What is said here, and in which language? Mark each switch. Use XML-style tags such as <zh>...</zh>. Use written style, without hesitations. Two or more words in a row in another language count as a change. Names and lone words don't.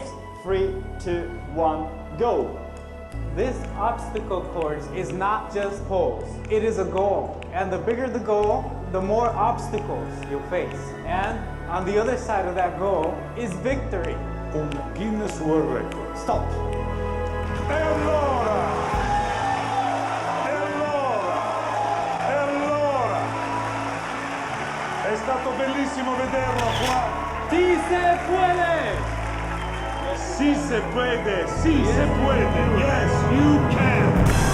<en>3, 2, 1, go! This obstacle course is not just holes, it is a goal. And the bigger the goal, the more obstacles you'll face. And on the other side of that goal is victory.</en> <it>Un Guinness World Record. Stop. E allora! È stato bellissimo vederlo qua.</it> <es>Si se puede! Si se puede! Si se puede!</es> <en>Yes, you can!</en>